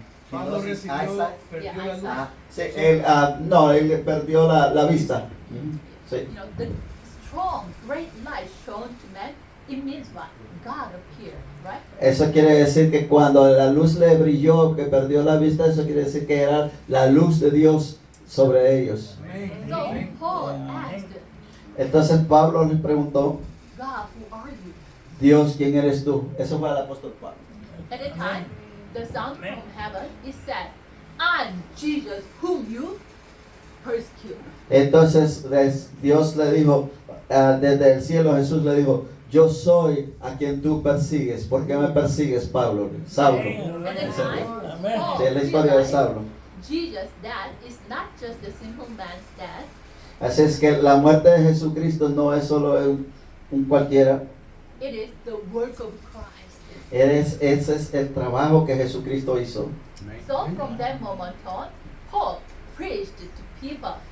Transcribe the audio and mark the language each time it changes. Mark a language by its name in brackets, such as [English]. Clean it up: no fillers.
[Spanish] Cuando recibió, perdió la luz. sí, él perdió la vista. Sí. [English] You know, the strong, great light shown to man, it means what? God appeared, right? [Spanish] Eso quiere decir que cuando la luz le brilló, que perdió la vista, eso quiere decir que era la luz de Dios sobre ellos. Amén. [English] So [Spanish] Amén. [English] Paul asked, [Spanish] Entonces Pablo les preguntó, [English] God, who are you? [Spanish] Dios, ¿quién eres tú? Eso fue el apóstol Pablo. [English] At the time, the sound from heaven, it said, I'm Jesus whom you persecute. [Spanish] Entonces Dios le dijo, desde el cielo Jesús le dijo, yo soy a quien tú persigues. ¿Por qué me persigues, Saulo? [English] At the time, [Spanish] Amén. [English] Paul [Spanish] Sí, es la historia de [English] realized [Spanish] Saulo. [English] Jesus' death is not just a simple man's death, [Spanish] Así es que la muerte de Jesucristo no es solo un cualquiera. [English] it is the work of Christ. [Spanish] Ese es el trabajo que Jesucristo hizo. [English] So from that moment on, Paul preached to people,